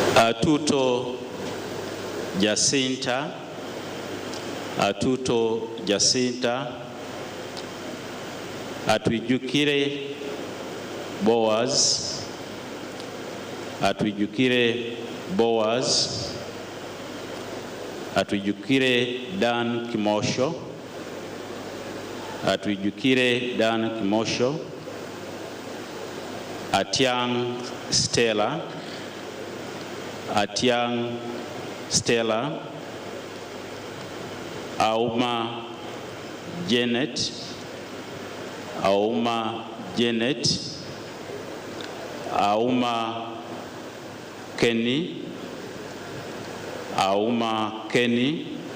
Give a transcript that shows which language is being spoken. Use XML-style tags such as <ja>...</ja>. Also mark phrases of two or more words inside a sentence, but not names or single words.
<en>Atuto Jacinta, Atuto Jacinta, Atwijukire Boaz, Atwijukire Boaz, Atwijukire Dan Kimosho, Atwijukire Dan Kimosho, Atiang Stella, Atiang Stella, Auma Janet, Auma Janet, Auma Kenny, Auma Kenny,</en>